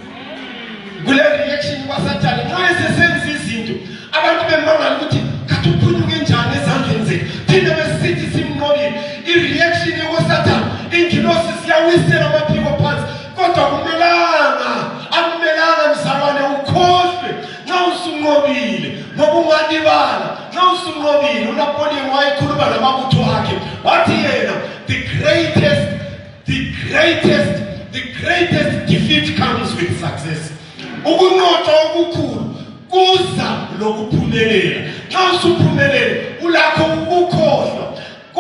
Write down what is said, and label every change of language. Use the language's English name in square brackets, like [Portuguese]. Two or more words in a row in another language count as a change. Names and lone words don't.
[North Ndebele] xa esesenza izinto abantu bemangala ukuthi kathi uphunyuke njani ezandleni zethu thina besithi simnqobile i-reaction yokuSathane ingilosi siyawisela amaphiko phansi kodwa akumelanga mzalwane ukhohlwe nxa usunqobile ngoba ungalibala nxa usunqobile uNapoleon wayekhuluma namabutho akhe wathi yena the [English] greatest defeat comes with success [North Ndebele] ukunqotshwa okukhulu kuza lokuphumelela nxa usuphumelele ulakho ukukhohlwa